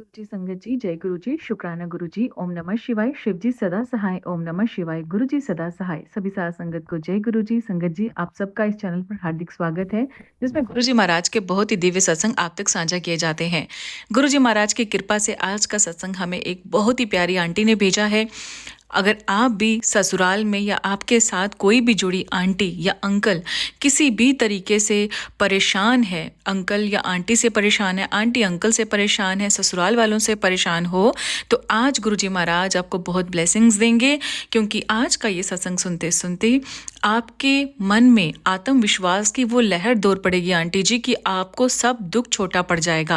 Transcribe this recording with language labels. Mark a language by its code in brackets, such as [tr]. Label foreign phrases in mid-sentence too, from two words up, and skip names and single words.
[hi] जी संगत जी, जय गुरु जी, शुक्राना गुरु जी, [sa] ओम नमः शिवाय, [hi] शिव जी सदा सहाय, [sa] ओम नमः शिवाय, [hi] गुरु जी सदा सहाय। सभी साथ संगत को जय गुरु जी। संगत जी, आप सबका इस चैनल पर हार्दिक स्वागत है, जिसमें गुरु जी महाराज के बहुत ही दिव्य सत्संग आप तक साझा किए जाते हैं। गुरु जी महाराज की कृपा से आज का सत्संग हमें एक बहुत ही प्यारी आंटी ने भेजा है। अगर आप भी ससुराल में या आपके साथ कोई भी जुड़ी आंटी या अंकल किसी भी तरीके से परेशान है, अंकल या आंटी से परेशान है, आंटी अंकल से परेशान है, ससुराल वालों से परेशान हो, तो आज गुरुजी महाराज आपको बहुत ब्लेसिंग्स देंगे, क्योंकि आज का ये सत्संग सुनते सुनते आपके मन में आत्मविश्वास की वो लहर दौड़ पड़ेगी आंटी जी कि आपको सब दुख छोटा पड़ जाएगा।